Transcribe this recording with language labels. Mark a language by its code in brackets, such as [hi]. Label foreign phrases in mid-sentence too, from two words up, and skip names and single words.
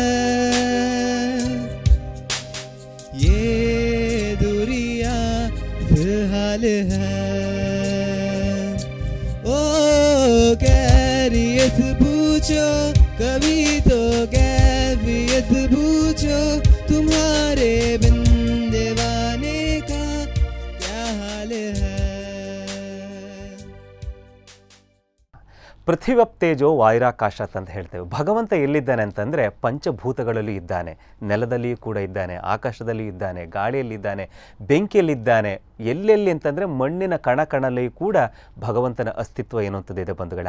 [hi] ये दूरियां फिलहाल है। ओ कैरियत पूछो कभी तो कैफियत पूछो, तुम्हारे बिन दीवाने का क्या हाल है। [sa] ಪೃಥ್ವಿವಪ್ತೇಜೋ ವಾಯುರಾಕಾಶಾತ್ [kn] ಅಂತ ಹೇಳ್ತೇವೆ. ಭಗವಂತ ಎಲ್ಲಿದ್ದಾನೆ ಅಂತಂದರೆ ಪಂಚಭೂತಗಳಲ್ಲಿ ಇದ್ದಾನೆ, ನೆಲದಲ್ಲಿಯೂ ಕೂಡ ಇದ್ದಾನೆ, ಆಕಾಶದಲ್ಲಿಯೂ ಇದ್ದಾನೆ, ಗಾಳಿಯಲ್ಲಿದ್ದಾನೆ, ಬೆಂಕಿಯಲ್ಲಿದ್ದಾನೆ. ಎಲ್ಲೆಲ್ಲಿ ಅಂತಂದರೆ ಮಣ್ಣಿನ ಕಣಕಣಲ್ಲಿಯೂ ಕೂಡ ಭಗವಂತನ ಅಸ್ತಿತ್ವ ಎನ್ನುವಂಥದ್ದಿದೆ ಬಂಧುಗಳೇ.